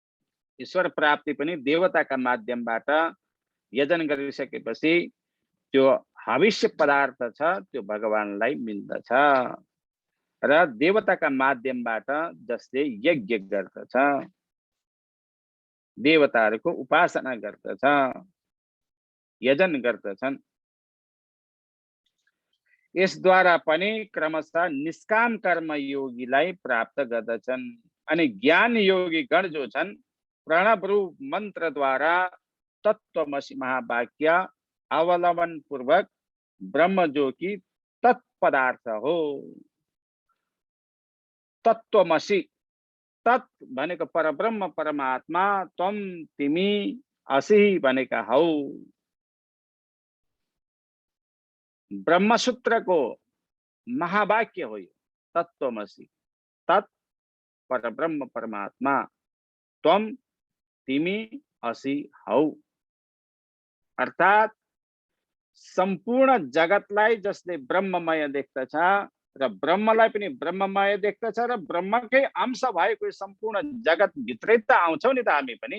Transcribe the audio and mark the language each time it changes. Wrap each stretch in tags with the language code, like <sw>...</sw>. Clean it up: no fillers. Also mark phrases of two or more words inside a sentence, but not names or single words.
<ne>ईश्वर प्राप्ति पनि देवताका माध्यमबाट यजन गरिसकेपछि त्यो हविष्य पदार्थ छ त्यो भगवानलाई मिल्दछ र देवताका माध्यमबाट जसले यज्ञ गर्दछ, देवताहरूको उपासना गर्दछ, यजन गर्दछन्, यसद्वारा पनि क्रमशः निष्काम कर्म योगीलाई प्राप्त गर्दछन्। अनि ज्ञान योगी गण जो छन् प्रणव रूप मन्त्रद्वारा तत्त्वमसि महावाक्य अवलम्बन पूर्वक ब्रह्म जो कि तत्पदार्थ हो। तत्त्वमसि, तत् भनेको परब्रह्म परमात्मा, त्वम तिमी, असि भनेका हौ। ब्रह्मसूत्रको महावाक्य हो यो तत्त्वमसि, तत् परब्रह्म परमात्मा, त्वम तिमी, असि हौ। अर्थात सम्पूर्ण जगतलाई जसले ब्रह्ममय देख्दछ र ब्रह्मलाई पनि ब्रह्ममय देख्दछ र ब्रह्मकै अंश भएको सम्पूर्ण जगत भित्रै त आउँछौ नि त हामी पनि।</ne>